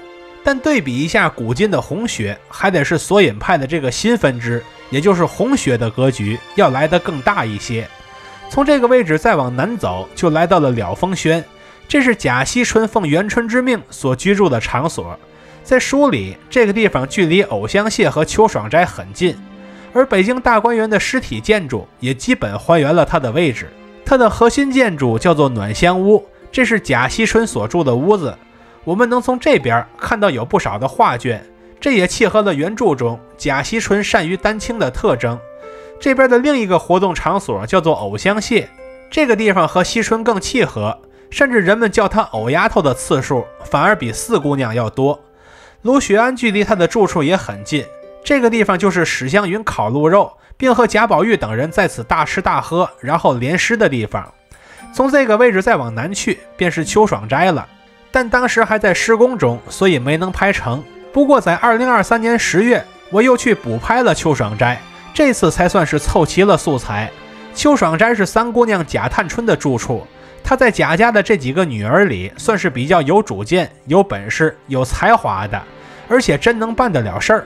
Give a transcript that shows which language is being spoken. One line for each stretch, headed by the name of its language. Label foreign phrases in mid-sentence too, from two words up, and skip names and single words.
Chinese: 但對比一下古今的紅學，還得是索引派的這個新分支，也就是紅學的格局要來得更大一些。從這個位置再往南走，就來到了了風軒，這是賈惜春奉元春之命所居住的場所。在書裡，這個地方距離藕香榭和秋爽齋很近，而北京大觀園的實體建築也基本還原了它的位置。它的核心建築叫做暖香屋，這是賈惜春所住的屋子。我們能從這邊看到有不少的畫卷，這也契合了原著中賈惜春善於丹青的特徵。這邊的另一個活動場所叫做藕香榭，這個地方和惜春更契合，甚至人們叫她藕丫頭的次數反而比四姑娘要多。盧雪庵距離他的住處也很近，這個地方就是史湘雲烤鹿肉，並和賈寶玉等人在此大吃大喝，然後聯詩的地方。從這個位置再往南去，便是秋爽齋了，但當時還在施工中，所以沒能拍成。不過在2023年10月，我又去補拍了秋爽齋，這次才算是湊齊了素材。秋爽齋是三姑娘賈探春的住處。她在賈家的這幾個女兒裡，算是比較有主見、有本事、有才華的，而且真能辦得了事兒。